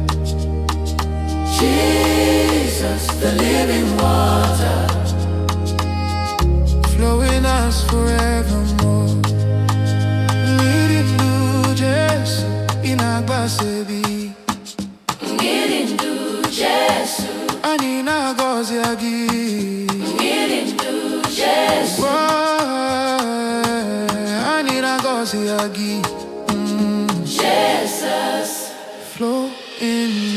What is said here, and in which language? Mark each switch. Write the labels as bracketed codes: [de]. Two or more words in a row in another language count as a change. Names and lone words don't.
[en] Jesus, the living water. Flowing us forevermore. [zne] Mirindu Jesu inagbasebi. Mirindu Jesu. Anina gozi agi. Mirindu Jesu. Anina gozi agi. [en] Jesus. Flow in